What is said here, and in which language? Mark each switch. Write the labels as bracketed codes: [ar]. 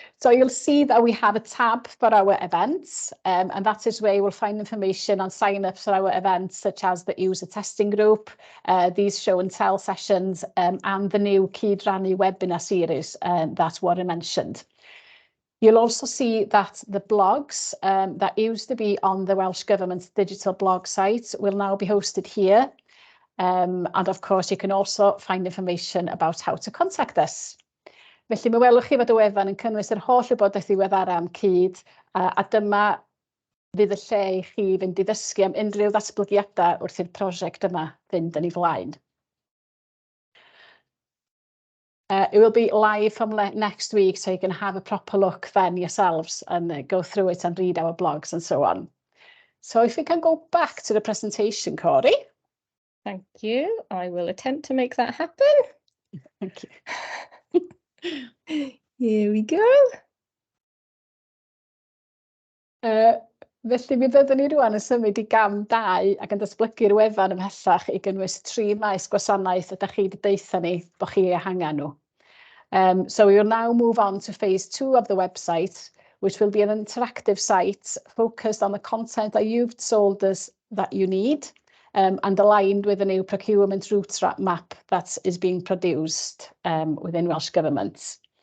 [en] So you'll see that we have a tab for our events, and that is where you will find information on sign-ups for our events, such as the user testing group, these show and tell sessions, and the new Cydrani webinar series that Warren mentioned. You'll also see that the blogs that used to be on the Welsh Government's digital blog site will now be hosted here. And of course, you can also find information about how to contact us. [cy] Felly, mi welwch chi fod y wefan yn cynnwys yr holl wybodaeth ddiweddara am Cyd, a dyma fydd y lle i chi fynd i ddysgu am unrhyw ddatblygiadau wrth i'r prosiect yma fynd yn ei flaen. [en] It will be live from next week, so you can have a proper look then yourselves and go through it and read our blogs and so on. So if we can go back to the presentation, Corey. Thank you. I will attempt to make that happen. Thank you. Here we go. [cy] Felly mi fyddwn ni rwan yn symud i gam 2 ac yn datblygu'r wefan ymhellach i gynnwys 3 maes gwasanaeth ydych chi wedi deitha ni bod chi ehangan nhw. [en] So we will now move on to phase 2 of the website, which will be an interactive site focused on the content that you've told us that you need and aligned with the new procurement route map that is being produced within Welsh Government.